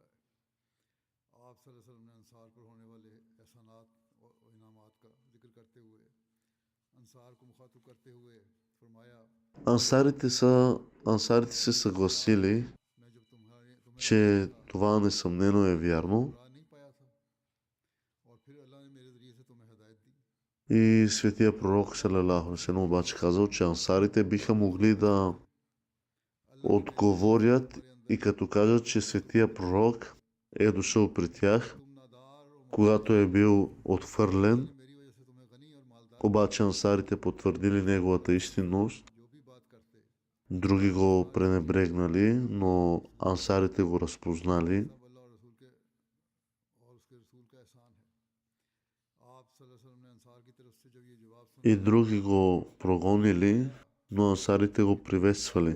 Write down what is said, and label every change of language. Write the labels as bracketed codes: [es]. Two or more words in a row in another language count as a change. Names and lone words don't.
[bg] Ансарите се съгласили, че това несъмнено е вярно. И светия пророк [ar] صلى الله عليه وسلم [bg] обаче казал, че ансарите биха могли да отговорят И като кажат, че светия пророк е дошъл при тях, когато е бил отхвърлен, обаче ансарите потвърдили неговата истинност, други го пренебрегнали, но ансарите го разпознали и други го прогонили, но ансарите го приветствали.